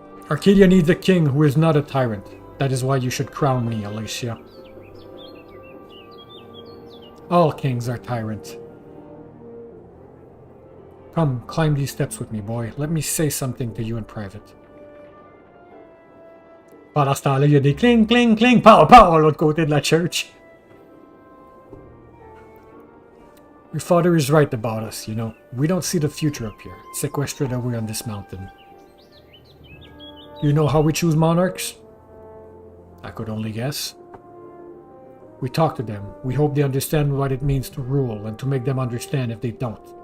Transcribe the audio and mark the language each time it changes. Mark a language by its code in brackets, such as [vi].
[en] Arcadia needs a king who is not a tyrant. That is why you should crown me, Alicia. All kings are tyrants. Come, climb these steps with me, boy. Let me say something to you in private. [fr] Pendant ce temps-là, il y a des cling, cling, cling, pow, pow, à l'autre côté de la church. [en] Your father is right about us, you know. We don't see the future up here, sequestered away on this mountain. You know how we choose monarchs? I could only guess. We talk to them. We hope they understand what it means to rule and to make them understand if they don't.